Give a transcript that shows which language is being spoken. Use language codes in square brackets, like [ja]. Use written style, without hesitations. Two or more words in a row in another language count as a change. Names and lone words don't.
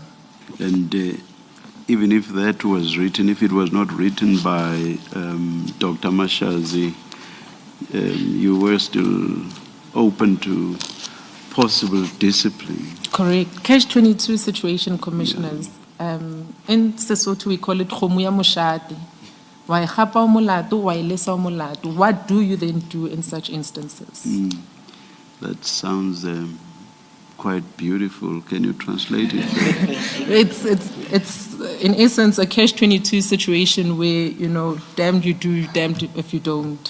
[en] And even if that was written, if it was not written by Dr. Mkhwanazi, you were still open to possible discipline. Correct. Catch-22 situation, commissioners. In Sesotho, we call it [st] khomo ya moshate. Wa e gapa o molato, wa e lesa o molato. [en] What do you then do in such instances? That sounds quite beautiful. Can you translate it? It's in essence a catch-22 situation where, you know, damned you do, damned if you don't.